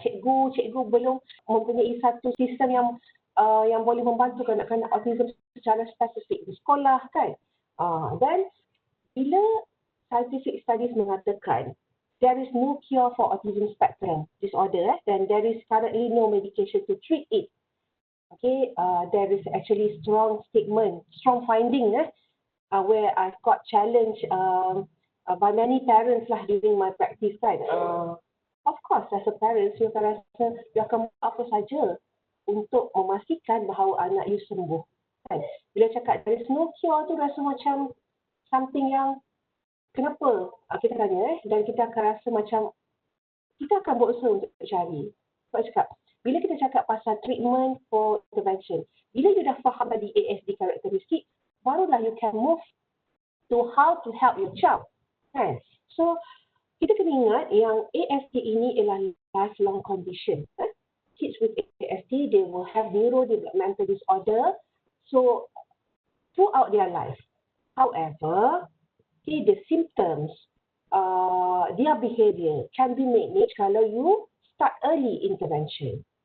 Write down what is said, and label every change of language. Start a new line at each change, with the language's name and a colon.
Malay: Cikgu belum mempunyai satu sistem yang boleh membantu kanak-kanak autism secara spesifik di sekolah kan. Dan bila
English: scientific studies
Malay: mengatakan
English: there is no cure for autism spectrum disorder, then there is currently no medication to treat it. Okay, there is actually strong finding where I've got challenged by many parents lah during my practice kan. Of course, as a parent,
Malay: you akan rasa you akan buat apa saja untuk memastikan bahawa anak you sembuh. Kan? Bila cakap
English: there is no cure
Malay: tu rasa macam something yang kenapa kita tanya dan kita akan rasa macam kita akan berusaha untuk cari. Sebab cakap, bila kita cakap pasal
English: treatment for intervention,
Malay: bila you dah faham tadi ASD karakteristik, barulah
English: you can move to how to help your child. Kan?
Malay: So, kita kena ingat yang ASD ini ialah
English: lifelong condition. Kids with ASD, they will have neurodevelopmental disorder so throughout their life. However, the symptoms, their behavior can be managed kalau you start early intervention.